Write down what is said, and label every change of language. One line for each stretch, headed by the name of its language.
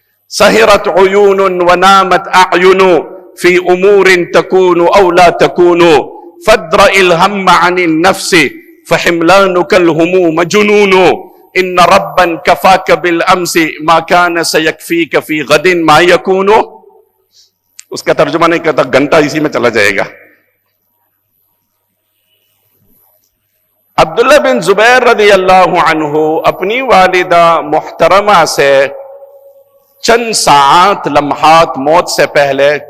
Arabic: سہرت عیون ونامت اعین فی امور تکون او لا تکون. فادرأ الهم عن النفس فحملانك الهموم جنون. ان ربا كفاك بالامس ما كان سيكفيك في غد ما يكون.
Urdu: اس کا ترجمہ نہیں کرتا، گھنٹہ اسی میں چلا جائے گا. عبداللہ بن زبیر رضی اللہ عنہ اپنی والدہ محترمہ سے چند ساعات، لمحات موت سے پہلے